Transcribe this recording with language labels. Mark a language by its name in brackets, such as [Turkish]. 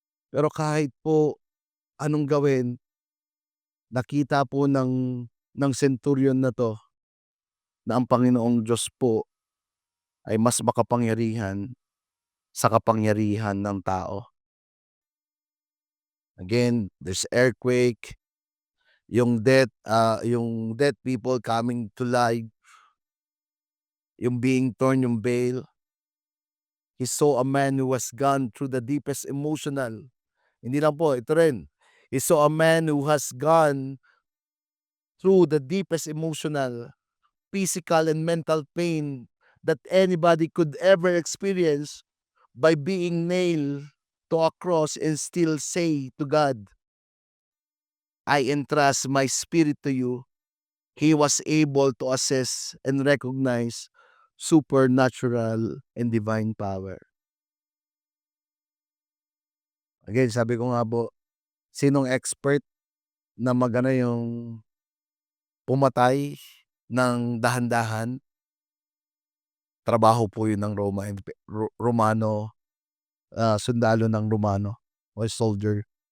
[Filipino] Pero kahit po anong gawin, nakita po ng centurion na 'to na ang Panginoong Diyos po ay mas makapangyarihan sa kapangyarihan ng tao. [English] Again, there's earthquake, yung dead people coming to life, yung being torn yung veil. He saw a man who was gone through the deepest emotional. [Filipino] Hindi lang po, ito rin. [English] He saw a man who has gone through the deepest emotional, physical, and mental pain that anybody could ever experience by being nailed to a cross and still say to God, I entrust my spirit to you. He was able to assess and recognize supernatural and divine power. [Filipino] Again, sabi ko nga po, sinong expert na yung pumatay ng dahan-dahan, trabaho po yun ng Romano, sundalo ng Romano o soldier.